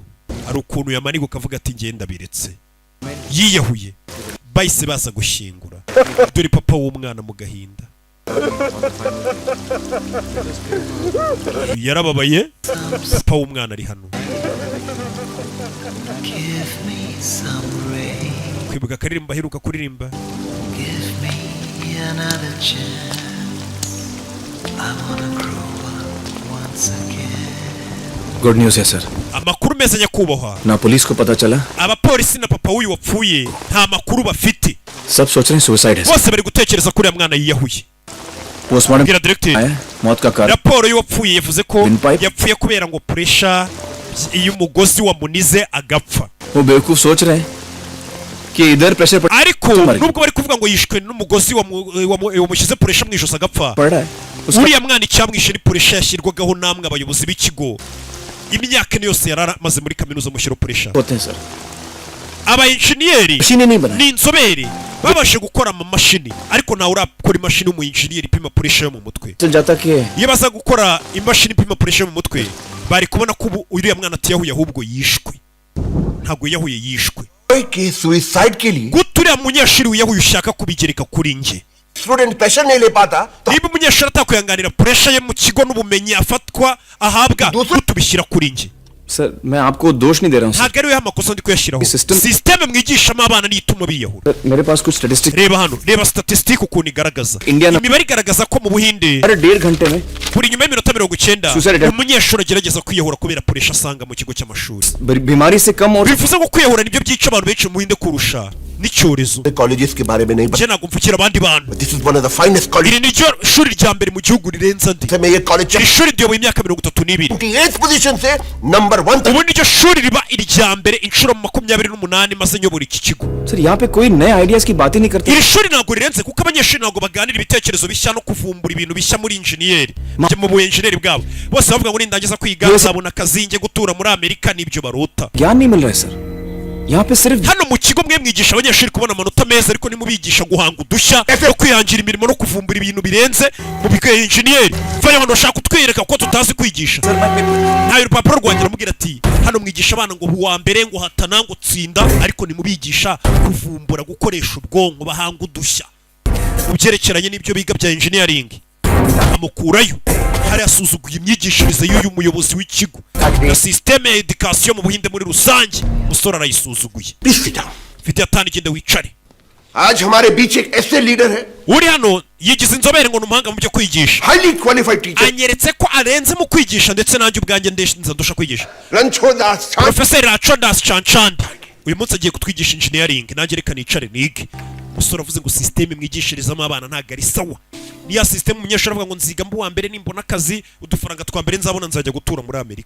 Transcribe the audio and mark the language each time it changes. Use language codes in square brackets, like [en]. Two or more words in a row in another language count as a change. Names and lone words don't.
[rw] Ari ukuntu yamaniga ukavuga ati ngenda biretse. Yiyahuye bahise baza gushingura. Dore papa w'umwana mu gahinda. Yarababaye. Papa w'umwana ari hano. Kwibuka karirimba aheruka kuririmba. [hi] गुड न्यूज़ है सर. [rw] Amakuru meza nyakubahwa. [hi] ना पुलिस को पता चला. [rw] Abapolisi na papa w'uyu wapfuye nta makuru bafite. [hi] सब सोच रहे हैं सुसाइड है. [rw] Bose bari gutekereza kuri mwana yiyahuye. [hi] पोस्टमार्टम [rw] Bwira directeur. [hi] मौत का कारण. [rw] Raporo y'uwapfuye yavuze ko yapfuye kubera ngo pressure y'umugozi wa munize agapfa. [hi] वो बेवकूफ सोच रहे हैं कि इधर प्रेशर पड़. [rw] Ariko nubwo bari kuvuga ngo yishwe n'umugozi wamushyize pressure mu ijosi agapfa. Uriya mwana icyamwishe ni pressure yashyirwagaho namwe abayobozi b'ikigo. Imyaka yose yaramaze muri kaminuza mushyiro pressure. Aba engineer ni inzobere babashe gukora ama mashini ariko nawe urakora imashini mu engineer ipima pressure yo mu mutwe. Iyo baza gukora imashini ipima pressure mu mutwe bari kubona ko uriya mwana atiyahuye ahubwo yishwe. Ntabwo yahuye yishwe. [hi] कि सुसाइड के लिए [rw] Guturiya munyeshuri wiyahuye ushaka kubigereka kuri nge. [en] student pressure [hi] नहीं ले पाता तो [rw] Niba umunyeshuri atakwihanganira pressure ye mu kigo n'ubumenyi afatwa ahabwa tubishyira kuri nge. [hi] सर मैं आपको दोष नहीं दे रहा हूँ. [rw] Ntabwo ari we amakosa ndi kuyashyiraho. System mwigishamo abana nituma biyahura. [hi] मेरे पास कुछ स्टैटिस्टिक्स. [rw] Reba hano, reba statistic ukuntu igaragaza. Imibare igaragaza ko mu Buhinde [hi] अरे 1.5 घंटे में [rw] buri nyuma y'iminota 90 umunyeshuri agerageza kwiyahura kubera pressure asanga mu kigo cy'amashuri. [hi] बीमारी से कम और [rw] Bivuze ngo kwiyahura nibyo byica abantu benshi mu Buhinde kurusha n'icyorezo. [hi] कॉलेजेस के बारे में नहीं [rw] Je ntabwo mvukira abandi bantu. [en] this is one of the finest college. [rw] Iri ni ryo shuri rya mbere mu gihugu rirenza ndi. [hi] मैं ये कॉलेज [rw] Iri shuri ryoboye imyaka 32. [hi] 28 पोजीशन से नंबर 1 तक. [rw] Ubu ni ryo shuri riba irya mbere inshuro 28 maze nyobora iki kigo. [hi] सर यहाँ पे कोई नए आइडियाज की बात ही नहीं करते. [rw] Iri shuri ntabwo rirenze kuko abanyeshuri ntabwo baganira ibitekerezo bishya no kuvumbura ibintu bishya muri engineer. Mu bu engineer bwabo. Bose bavuga ngo nindangiza kwiga nzabona akazi nge gutura muri Amerika nibyo barota. [hi] ज्ञान नहीं मिल रहा है सर. यहाँ पे सिर्फ [rw] hano mu kigo mwe mwigisha abanyeshuri kubona amanota meza ariko nimubigisha guhanga udushya no kwihangira imirimo no kuvumbura ibintu birenze mu bigo engineer. Fanya hano bashaka kutwereka ko tutazi kwigisha. Ntayo urupapuro rwanjye rumubwira ati hano mwigisha abana ngo uwa mbere ngo hatana ngo tsinda ariko nimubigisha kuvumbura gukoresha ubwonko bahanga udushya mu byerekeranye n'ibyo biga bya engineering. Amukurayo hari asuzuguye imyigishirize y'uyu muyobozi w'ikigo na systeme ya education mu Buhinde muri rusange. Musore arayisuzuguye. Mfite atani gende wicare. [hi] आज हमारे बीच एक ऐसे लीडर है [rw] Uri hano yigize inzobere ngo n'umuhanga mu byo kwigisha. [en] highly qualified teacher. [rw] Anyeretse ko arenze mu kwigisha ndetse nanjye ubwanjye ndusha kwigisha. [hi] रणछोड़दास [rw] Professor Rachondas Chanchandi uyu munsi agiye kutwigisha engineering nanjye reka nicare nige. Musore avuze ngo systeme mwigishirizamo abana ntago ari sawa. Niya systeme umunyeshuri avuga ngo nziga mbu wa mbere nimbona akazi udufaranga twa mbere nzabona nzajya gutura muri Amerika.